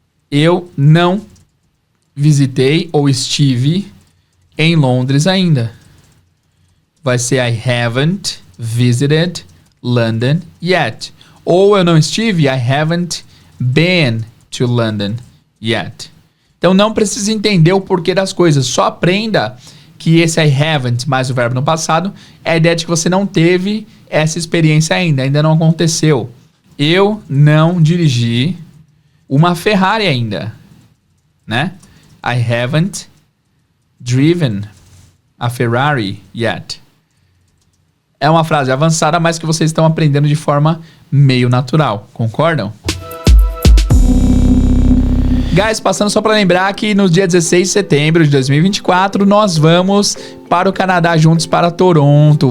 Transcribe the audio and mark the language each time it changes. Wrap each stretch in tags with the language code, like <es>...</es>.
<pt>Eu não visitei ou estive em Londres ainda. Vai ser</pt> <en>I haven't visited London yet.</en> <pt>Ou eu não estive,</pt> <en>I haven't been to London yet.</en> <pt>Então não precisa entender o porquê das coisas. Só aprenda que esse I haven't mais o verbo no passado é a ideia de que você não teve essa experiência ainda não aconteceu. Eu não dirigi uma Ferrari ainda, né?</pt> <en>I haven't driven a Ferrari yet.</en> <pt>É uma frase avançada, mas que vocês estão aprendendo de forma meio natural, concordam? Guys, passando só para lembrar que no dia 16 de setembro de 2024 nós vamos para o Canadá juntos para Toronto.</pt>